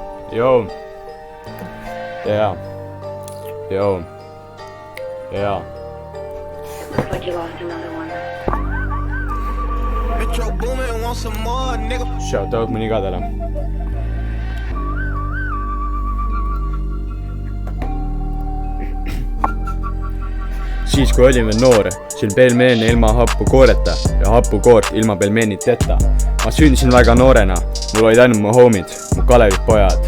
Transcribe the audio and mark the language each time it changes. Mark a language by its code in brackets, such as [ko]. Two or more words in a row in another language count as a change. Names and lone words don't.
[en] Yo. Yeah. Yo. Yeah. Looks like you lost another one. Metro Boomin want some more, nigga. Shout out [et] mõni kadele. Siis kui olin veel noor, sõin pelmeene ilma hapukooreta ja hapukoort ilma pelmeeniteta. Ma sündisin väga noorena, mul olid ainult mu homid, mu Kalevi pojad.